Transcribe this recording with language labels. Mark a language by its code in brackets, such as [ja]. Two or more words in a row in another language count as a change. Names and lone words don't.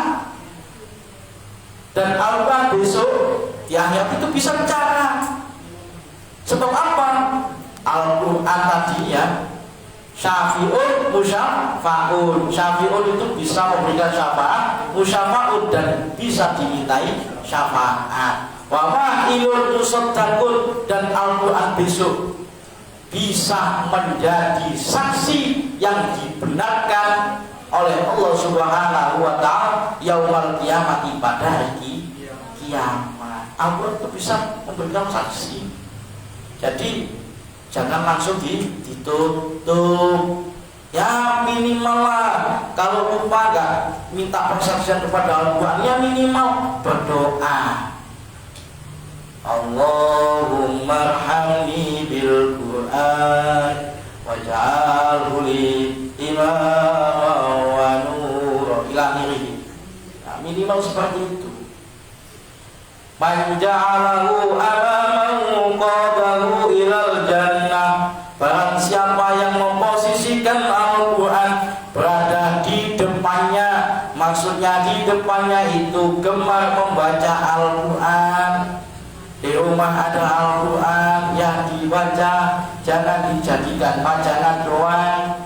[id] Dan Al-Quran besok di akhirat itu bisa bicara. Sebab apa? Al-Quran tadi ya, [ar] شافع مشفع. [id] Syafi'un itu bisa memberikan syafaat, musyafa'un dan bisa dimintai syafaat. [ar] وماحل مصدق, [id] dan Al-Quran besok bisa menjadi saksi yang dibenarkan oleh Allah [ar] سبحانه وتعالى يوم القيامة, [id] pada hari kiamat. Al-Quran itu bisa memberikan saksi. Jadi jangan langsung ditutup. Ya minimal lah, kalau lupa nggak minta persaksian kepada Al-Quran, ya minimal berdoa. [ar] اللهم ارحمني بالقرآن واجعله لي إماما ونورا إلى آخره. [id] Nah, minimal seperti itu. [ar] من جعله أمامه قاده إلى الجنة. [id] Barang siapa yang memposisikan Al-Quran berada di depannya, maksudnya di depannya itu gemar membaca Al-Quran. Di rumah ada Al-Quran, ya dibaca, jangan dijadikan bacaan doang.